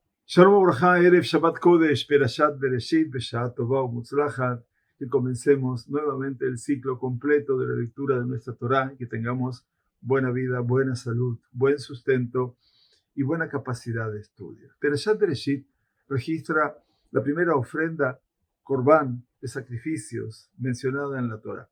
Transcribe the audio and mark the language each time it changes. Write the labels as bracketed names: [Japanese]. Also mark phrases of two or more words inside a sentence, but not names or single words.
[Hebrew] שלום וברכה, ערב שבת קודש, פרשת בראשית, בשעה טובה ומוצלחת, [Spanish] que comencemos nuevamente el ciclo completo de la lectura de nuestra Torá, que tengamos buena vida, buena salud, buen sustento y buena capacidad de estudio. [Hebrew] פרשת בראשית [Spanish] registra la primera ofrenda, Corbán, de sacrificios mencionada en la Torá.